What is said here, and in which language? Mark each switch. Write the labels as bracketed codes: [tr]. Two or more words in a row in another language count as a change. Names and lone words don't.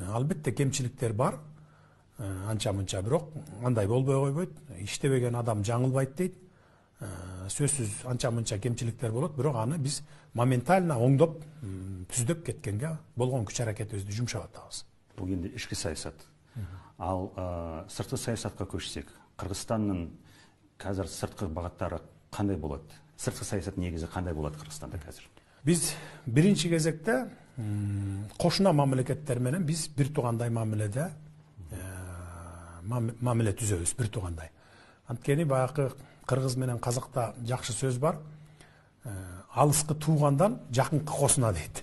[ky] Албетте кемчиликтер бар, анча мынча, бирок андай болбой койбойт. Иштебеген адам жаңылбайт дейт. Сөзсүз анча мынча кемчиликтер болот, бирок аны биз моментально оңдоп, түздөп кеткенге болгон күч аракетибизди жумшап атабыз. [kk] Бул енді ішкі саясат. Ал сыртқы саясатқа көшсек, Қырғызстанның қазір сыртқы бағыттары қандай болады? Сыртқы саясат негізі қандай болады Қырғызстанда қазір? [ky] Біз биринчи кезекте кошуна мамлекеттер менен биз бир туугандай мамиледе мамиле түзөбүз, бир туугандай. Анткени баягы кыргыз менен казакта жакшы сөз бар. Алыскы туугандан жакынкы кошуна дейт.